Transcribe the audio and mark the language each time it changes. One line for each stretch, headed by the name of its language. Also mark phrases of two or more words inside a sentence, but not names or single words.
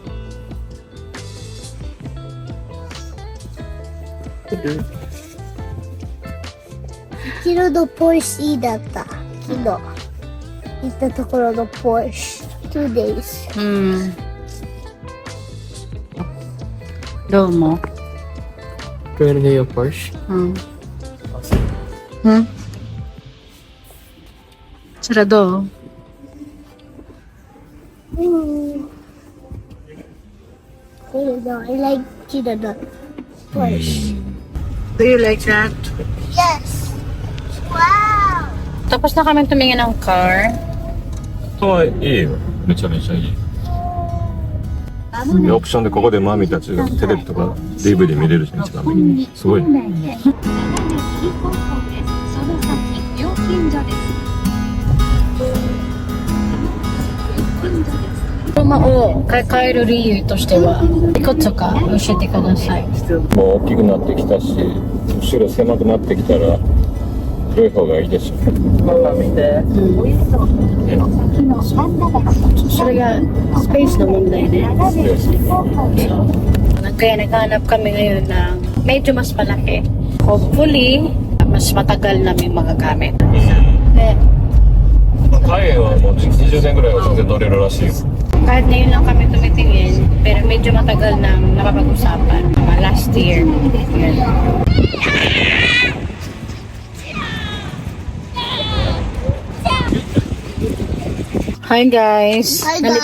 Japanese: 昨日のポルシーだった。昨日行ったところのポルシー。2 days。どうも。
English: You're gonna get your Porsche?
Japanese: それどう？
English: I like Kira the Porsche. Do you like that? Yes. Wow.
Filipino: Tapos na kami tumingin ng car.
Japanese: はいいよ、めちゃめちゃいい。オプションでここでマミたちがテレビとか DVD 見れるじゃん、一番右に。すごい。車を買い替える理由としてはいくつか教えてください。もう大きくなってきたし、後ろ狭くなってきたら広い方がいいでしょ。それがスペースの問題ね。
Filipino: Kaya naghanap kami ngayon ng medyo mas malaki. Hopefully, mas matagal namin magagamit.
Japanese: 海外はもう20年ぐらいは全然乗れるらしいよ。
Filipino: Kahit ngayon lang kami tumitingin, pero medyo matagal nang napapag-usapan. Mga last year. Yan.
English: Hi guys!
Filipino: Hi, Nandito